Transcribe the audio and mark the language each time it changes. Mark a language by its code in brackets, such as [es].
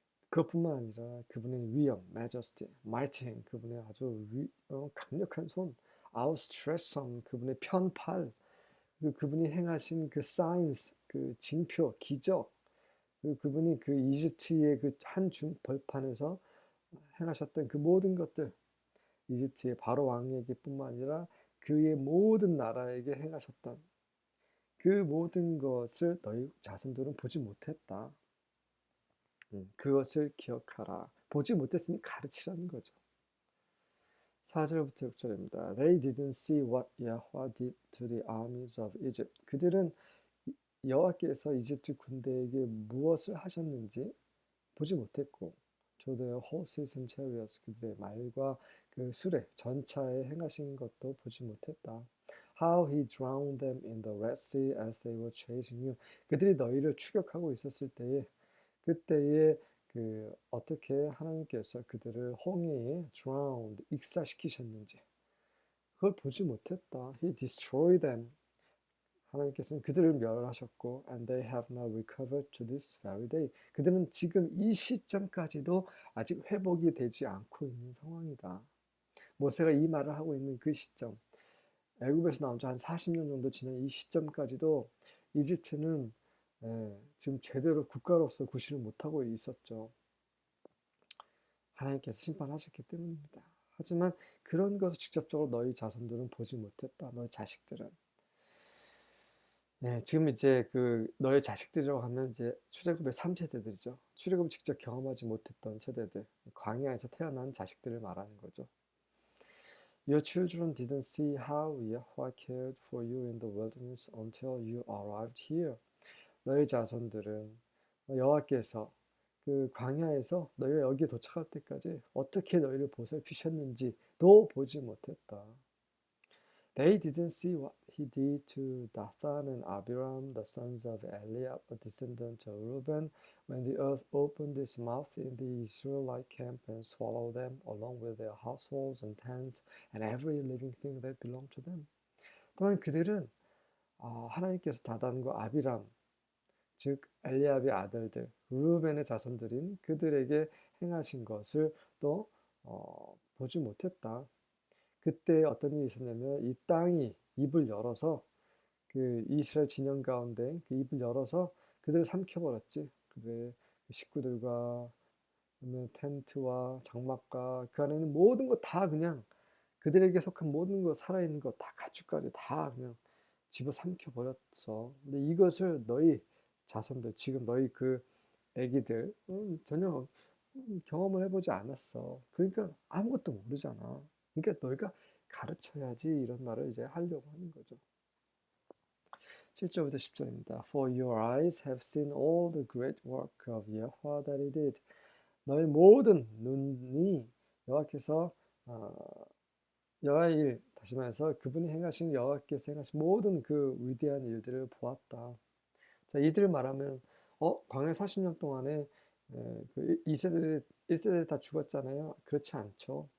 [ko] 그것뿐만 아니라 그분의 위엄, majesty, [en] mighty hand, [ko] 그분의 아주 강력한 손, [en] outstretched arm, [ko] 그분의 편팔, 그리고 그분이 행하신 그 signs, 그 징표, 기적, 그리고 그분이 그 이집트의 그 한 중 벌판에서 행하셨던 그 모든 것들, 이집트의 바로 왕에게 뿐만 아니라 그의 모든 나라에게 행하셨던 그 모든 것을 너희 자손들은 보지 못했다. 그것을 기억하라. 보지 못했으니 가르치라는 거죠. 4절부터 6절입니다. [en] They didn't see what Yahweh did to the armies of Egypt. [ko] 그들은 여호와께서 이집트 군대에게 무엇을 하셨는지 보지 못했고, [en] to their horses and chariots, [ko] 그들의 말과 그 수레, 전차에 행하신 것도 보지 못했다. [en] How he drowned them in the Red Sea as they were chasing you. [ko] 그들이 너희를 추격하고 있었을 때에, 그때에 어떻게 하나님께서 그들을 홍해에 drowned, 익사시키셨는지 그걸 보지 못했다. [en] He destroyed them. [ko] 하나님께서는 그들을 멸하셨고, [en] and they have not recovered to this very day. [ko] 그들은 지금 이 시점까지도 아직 회복이 되지 않고 있는 상황이다. 모세가 이 말을 하고 있는 그 시점, 애굽에서 나온 지 한 40년 정도 지난 이 시점까지도 이집트는 지금 제대로 국가로서 구실을 못하고 있었죠. 하나님께서 심판하셨기 때문입니다. 하지만 그런 것을 직접적으로 너희 자손들은 보지 못했다. 너희 자식들은. 네, 지금 이제 너의 자식들이라고 하면 이제 출애굽의 3세대들이죠. 출애굽을 직접 경험하지 못했던 세대들, 광야에서 태어난 자식들을 말하는 거죠. [en] Your children didn't see how Yahweh cared for you in the wilderness until you arrived here. [ko] 너의 자손들은 여호와께서 그 광야에서 너희가 여기에 도착할 때까지 어떻게 너희를 보살피셨는지도 보지 못했다. [en] They didn't see what he did to Dathan and Abiram, the sons of Eliab, a descendant of Reuben, when the earth opened its mouth in the Israelite camp and swallowed them, along with their households and tents and every living thing that belonged to them. [ko] 또한 그들은 하나님께서 다단과 아비람, 즉 엘리압의 아들들, 르우벤의 자손들인 그들에게 행하신 것을 또 보지 못했다. 그때 어떤 일이 있었냐면 이 땅이 입을 열어서 그 이스라엘 진영 가운데 그 입을 열어서 그들을 삼켜버렸지. 그들의 식구들과 그다음에 텐트와 장막과 그 안에 있는 모든 거 다 그냥 그들에게 속한 모든 거 살아있는 거 다 가축까지 다 그냥 집어삼켜 버렸어. 근데 이것을 너희 자손들 지금 너희 그 애기들 전혀 경험을 해보지 않았어. 그러니까 아무것도 모르잖아. 그러니까 너희가 가르쳐야지 이런 말을 이제 하려고 하는 거죠. 7절부터 10절입니다. [en] For your eyes have seen all the great work of Yahweh that he did. [ko] 너희 모든 눈이 여호와께서 여호와의 일, 다시 말해서 그분이 행하신 여호와께서 행하신 모든 그 위대한 일들을 보았다. 자, 이들을 말하면 광야 40년 동안에 그 2세대, 1세대 다 죽었잖아요. 그렇지 않죠.